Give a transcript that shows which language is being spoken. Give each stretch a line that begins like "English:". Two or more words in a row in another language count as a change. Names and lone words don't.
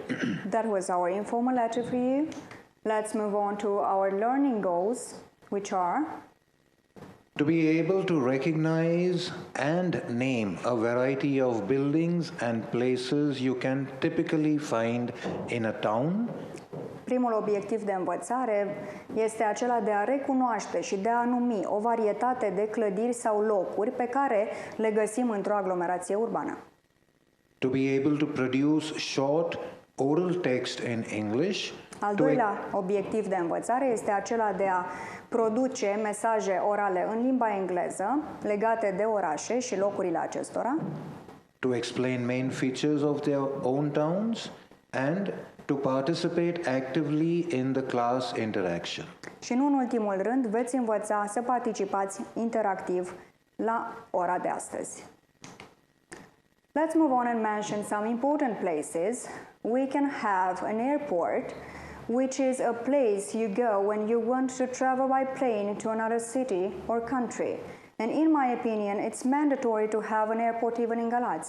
English: That was our informal letter for you. Let's move on to our learning goals, which are to be able to recognize and name a variety of buildings and places you can typically find in a town.
Romanian: Primul obiectiv de învățare este acela de a recunoaște și de a numi o varietate de clădiri sau locuri pe care le găsim într-o aglomerație urbană.
English: To be able to produce short oral text in English.
Romanian: Al doilea obiectiv de învățare este acela de a produce mesaje orale în limba engleză legate de orașe și locurile acestora.
English: To explain main features of their own towns and to participate actively in the class interaction.
Romanian: Și nu în ultimul rând, veți învăța să participați interactiv la ora de astăzi.
English: Let's move on and mention some important places. We can have an airport, which is a place you go when you want to travel by plane to another city or country. And in my opinion, it's mandatory to have an airport even in Galați.